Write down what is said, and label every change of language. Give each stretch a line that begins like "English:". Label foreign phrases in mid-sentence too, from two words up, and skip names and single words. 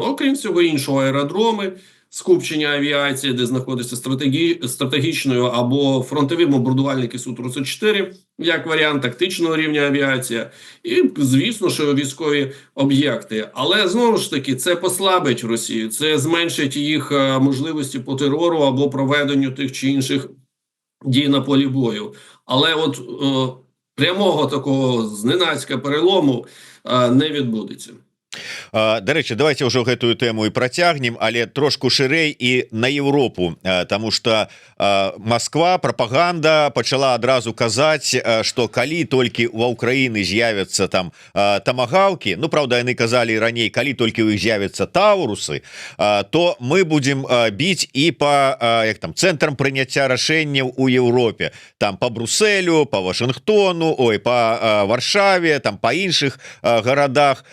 Ukrainian: Окрім всього іншого, аеродроми, скупчення авіації, де знаходиться стратегічною або фронтові бомбардувальники Су-34, як варіант тактичного рівня авіація, і, звісно, що військові об'єкти. Але, знову ж таки, це послабить Росію, це зменшить їх можливості по терору або проведенню тих чи інших дій на полі бою. Але от прямого такого зненацька перелому не відбудеться.
Belarusian: Дарэчы, давайте ўжо гэтую тэму і працягнем, але трошку шырэй і на Еўропу, таму што Москва, прапаганда пачала адразу казаць, што калі толькі ва Ўкраіны з'явяцца там тамагаўкі, ну, правда, яны казалі раней, калі толькі ў іх з'явяцца таурусы, то мы будзем біць і па як там цэнтрам прыняцця рашэнняў у Еўропе, там па Брусэлю, па Вашынгтону, ой, па Варшаве, там па іншых гарадах.